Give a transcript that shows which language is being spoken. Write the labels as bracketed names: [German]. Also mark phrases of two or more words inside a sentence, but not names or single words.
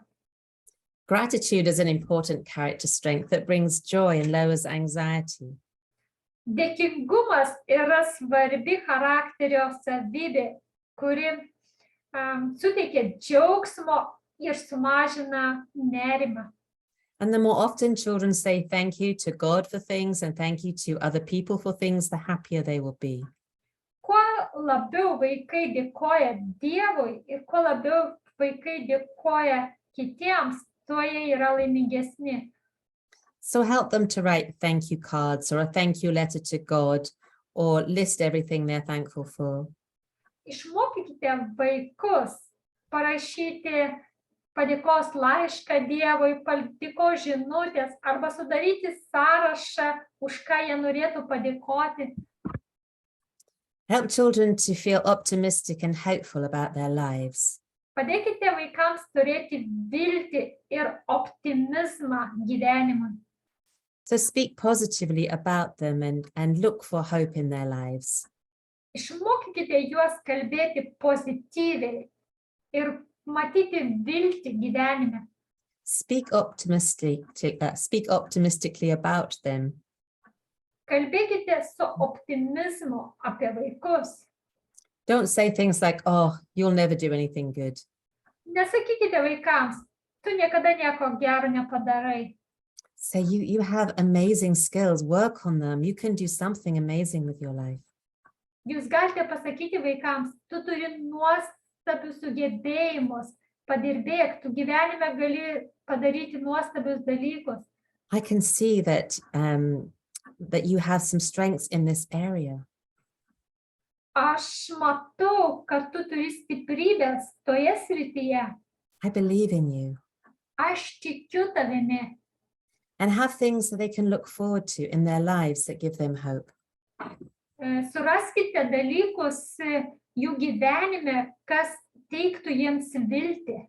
[English] Gratitude is an important character strength that brings joy and lowers anxiety. [Lithuanian] Dėkingumas yra svarbi charakterio savybė, kuri suteikia džiaugsmo ir sumažina nerimą. [English] And the more often children say thank you to God for things and thank you to other people for things, the happier they will be. [Lithuanian] Kuo labiau vaikai dėkoja Dievui ir kuo labiau vaikai dėkoja kitiems, tuo jie yra laimingesni. [English] So help them to write thank you cards or a thank you letter to God or list everything they're thankful for. [Lithuanian] Išmokykite vaikus parašyti padėkos laišką Dievui, padėkos žinutės arba sudaryti sąrašą, už ką jie norėtų padėkoti. [English] Help children to feel optimistic and hopeful about their lives. [Lithuanian] Padėkite vaikams turėti viltį ir optimizmą gyvenimui. [English] So speak positively about them and look for hope in their lives. [Lithuanian] Išmokykite juos kalbėti pozityviai ir matyti viltį gyvenime. [English] Speak optimistically about them. [Lithuanian] Kalbėkite su optimizmu apie vaikus. [English] Don't say things like, oh, you'll never do anything good. [Lithuanian] Nesakykite vaikams, tu niekada nieko gero nepadarai. [English] Say you have amazing skills, work on them. You can do something amazing with your life. [Lithuanian] Jūs galite pasakyti vaikams, tu turi nuostabius sugebėjimus, padirbėk, tu gyvenime gali padaryti nuostabius dalykus. [English] I can see that you have some strengths in this area. [Lithuanian] Aš matau, kad tu turi stiprybės toje srityje. [English] I believe in you. [Lithuanian] Aš tikiu tavimi. [English] And have things that they can look forward to in their lives that give them hope. [Lithuanian] Suraskite dalykus jų gyvenime, kas teiktų jiems viltį.